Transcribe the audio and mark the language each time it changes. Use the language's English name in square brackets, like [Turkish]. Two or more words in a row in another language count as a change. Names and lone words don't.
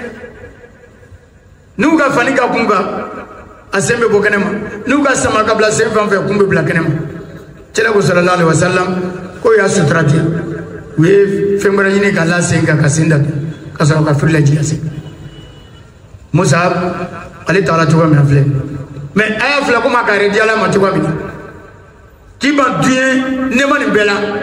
[Bambara] n'u ka fani ka kun kan a sen bɛ bɔ kɛnɛ ma n'u ka sama ka bila sen fan fɛ kun bɛ bila kɛnɛ ma cɛla ko [Arabic] صلى الله عليه وسلم [Bambara] ko y'a sutura ten u ye fɛn wɛrɛ ɲini ka la sen kan ka sen datugu ka sɔrɔ ka firi laji ka se Musa ale taala cogo min na filɛ mais a y'a filɛ komi a ka yɛrɛ di Ala ma cogo min na k'i ban diɲɛ nɛɛma nin bɛɛ la